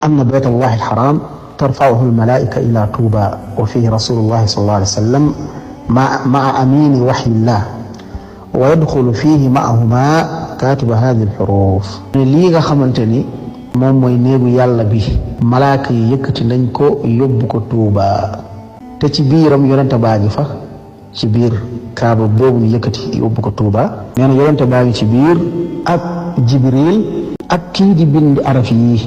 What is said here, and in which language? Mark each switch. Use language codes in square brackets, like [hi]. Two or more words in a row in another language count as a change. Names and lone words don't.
[ar] أن بيت الله الحرام ترفعه الملائكة إلى طوبى وفيه رسول الله صلى الله عليه وسلم مع أمين وحي الله ويدخل فيه معهما كاتب هذه الحروف ليغا خمانتني [wo] moom mooy néegu yàlla bi malaaka yi yëkkati nañ ko yóbbu ko Tuuba te ci biiram yonente baa ngi fa ci biir kaaba boobu ñu yëkkati yóbbu ko Tuuba nee na yonente baa ngi ci biir ak Jibril ak kii di bind araf yi.